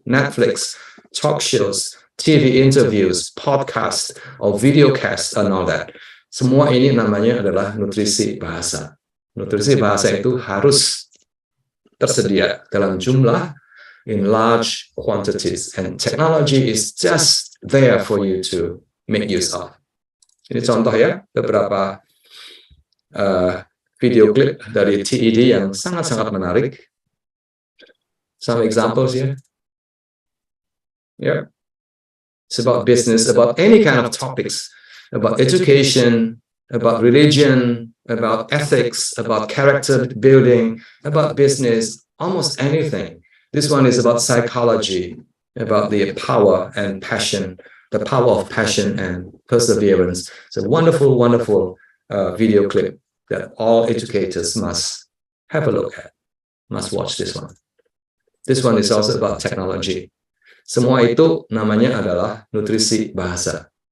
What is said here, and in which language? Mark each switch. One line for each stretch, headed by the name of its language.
English: Netflix, talk shows, TV interviews, podcast, or videocast, and all that.
Indonesian: Semua ini namanya adalah nutrisi bahasa. Nutrisi bahasa itu harus tersedia dalam jumlah,
English: in large quantities, and technology is just there for you to make use of.
Indonesian: Ini contoh ya, beberapa video klip dari TED yang sangat-sangat menarik.
English: Some examples here. Yeah. It's about business, about any kind of topics, about education, about religion, about ethics, about character building, about business, almost anything. This one is about psychology, about the power and passion, the power of passion and perseverance. It's a wonderful, wonderful video clip that all educators must have a look at, must watch this one. This one is also about technology.
Indonesian: Semua itu namanya adalah nutrisi bahasa.